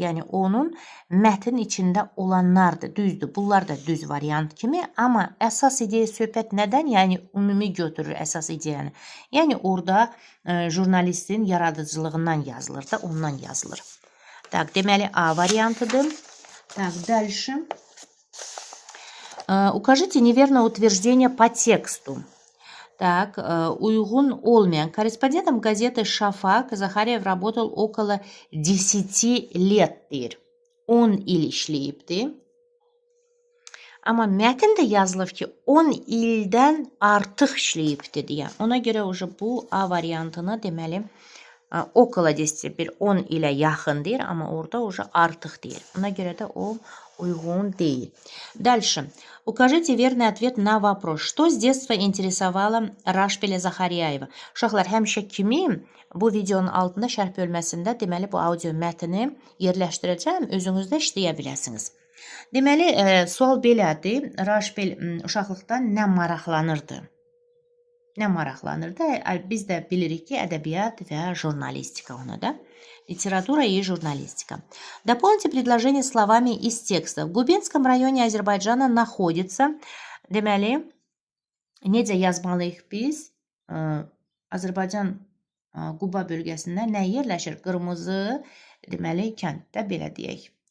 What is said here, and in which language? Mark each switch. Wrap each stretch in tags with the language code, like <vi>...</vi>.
<az>Yəni onun mətn içində olanlardır. Düzdür. Bunlar da düz variant kimi, amma əsas ideya söhbət nədən? Yəni ümumi götürür əsas ideyanı. Yəni orada jurnalistin yaradıcılığından yazılır da, ondan yazılır. Так, deməli A variantıdır.</az> <ru>Так, дальше. Укажите неверное утверждение по тексту.</ru> <az>Так, uygun olmayan.</az> <ru>Корреспондентом газеты «Шафак» Zaharyev работал около 10 лет deyir.</ru> <az>10 il işləyibdi. Amma mətndə yazılıb ki, 10 ildən artıq işləyibdi deyə. Ona görə bu A variantını deməli okolo 10 bir 10 ilə yaxın deyir, amma orada artıq deyir. Ona görə də o uyğun deyil.</az> <ru>Дальше. Укажите верный ответ на вопрос. Что с детства интересовало Rashbeli Zaharyayeva?</ru> <az>Uşaqlar, həmişə kimi bu videonun altında şərh bölməsində deməli bu audio mətni yerləşdirəcəm. Özünüz də işləyə biləsiniz. Deməli, sual belədir. Rashbel uşaqlıqdan nə maraqlanırdı? Nə maraqlanırdı? Biz də bilirik ki, ədəbiyyat və jurnalistika ona da.</az> <ru>Литература и журналистика. Дополните предложение словами из текста. В Губинском районе Азербайджана находится, deməli,</ru> <az>necə yazmalıyıq biz? Azərbaycan Quba bölgəsində nə yerləşir? Qırmızı, deməli, kənddə belə deyək.</az>